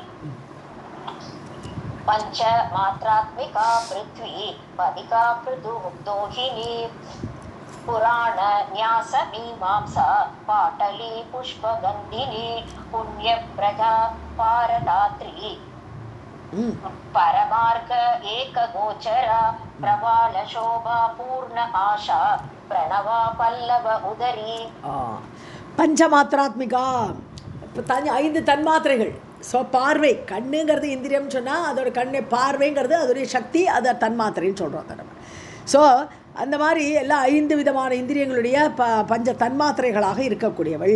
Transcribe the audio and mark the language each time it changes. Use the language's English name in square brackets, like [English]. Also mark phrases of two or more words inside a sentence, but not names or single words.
[Sanskrit] पञ्चमात्रात्मिका पृथ्वी पदिका पृथुमुग्धोहिनी पुराण न्यास मीमांसा पाटली पुष्पगन्धिनी पुण्यप्रजा पारदात्री परमार्ग एकगोचरा प्रबाल शोभा पूर्ण आशा प्रणवा पल्लव उदरी. [Tamil] பஞ்சமாத்திராத்மிகா, 5 தன்மாத்திரைகள். ஸோ பார்வை, கண்ணுங்கிறது இந்திரியம்னு சொன்னால் அதோட கண்ணு, பார்வைங்கிறது அதோடைய சக்தி, அதை தன்மாத்திரைன்னு சொல்கிறோம் நம்ம. ஸோ அந்த மாதிரி எல்லாம் 5 விதமான இந்திரியங்களுடைய பஞ்ச தன்மாத்திரைகளாக இருக்கக்கூடியவள்.